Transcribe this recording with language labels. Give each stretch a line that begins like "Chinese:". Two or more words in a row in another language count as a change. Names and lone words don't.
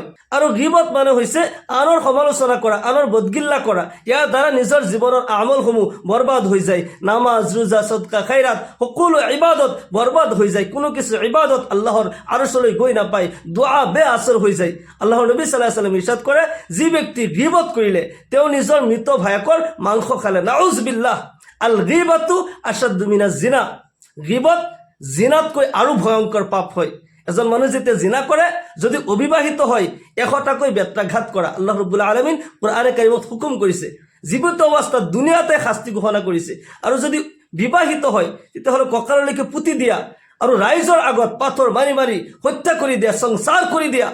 Assamese: আৰু গিবত মানে হৈছে আনৰ সমালোচনা কৰা, আনৰ বদগিল্লা কৰা। ইয়াৰ দ্বাৰা নিজৰ জীৱনৰ আমলসমূহ বৰবাদ হৈ যায়। নামাজ, ৰোজা, সদকা, খাইৰাত সকলো ইবাদত বৰবাদ হৈ যায়। কোনো কিছু ইবাদত আল্লাহৰ আৰশলৈ গৈ নাপায়, দুআ বেআসৰ হৈ যায়। আল্লাহৰ নবী
Arabic: صلى الله عليه وسلم
Assamese: ইৰশাদ কৰে, যি ব্যক্তি গিবত কৰিলে তেওঁ নিজৰ মৃত ভায়েকৰ মাংস খালে। নাউজুবিল্লাহ,
Arabic: الغيبة أشد من الزنا.
Assamese: গিবত জিনাতকৈ আৰু ভয়ংকৰ পাপ হয়। এজন মানুহ যেতিয়া জিনা কৰে, যদি অবিবাহিত হয় 100টাকৈ বেত্ৰাঘাত কৰা। আল্লাহ
Arabic: رب العالمين
Assamese: কোৰআনে কাৰিমত হুকুম কৰিছে, জীৱিত অৱস্থাত দুনিয়াতে শাস্তি ঘোষণা কৰিছে। আৰু যদি বিবাহিত হয় তেতিয়াহ'লে কঁকাললৈকে পুতি দিয়া, আৰু ৰাইজৰ আগত পাথৰ মাৰি মাৰি হত্যা কৰি দিয়া, সংসাৰ কৰি দিয়া।